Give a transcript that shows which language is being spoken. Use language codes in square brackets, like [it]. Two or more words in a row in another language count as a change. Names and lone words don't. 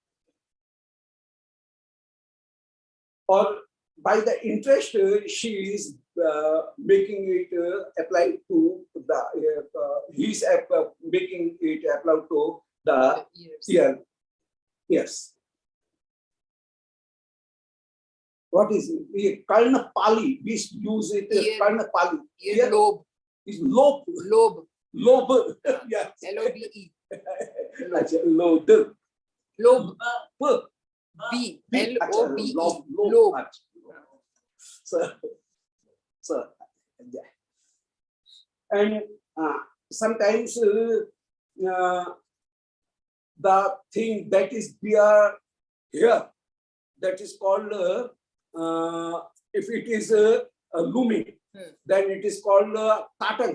[en] Or by the interest, she is making it apply to the, he's making it apply to the ear. Yes. What is it? [hi] कर्ण पाली, [en] we use it, [hi] कर्ण पाली. [en] Ear lobe. Is lobe. Lobe. Lobe. Yes. L-O-B-E. Lobe. Lobe. B. L-O-B-E. Lobe. So, and sometimes the thing that is there here, that is called if it is looming, then it is called tatank.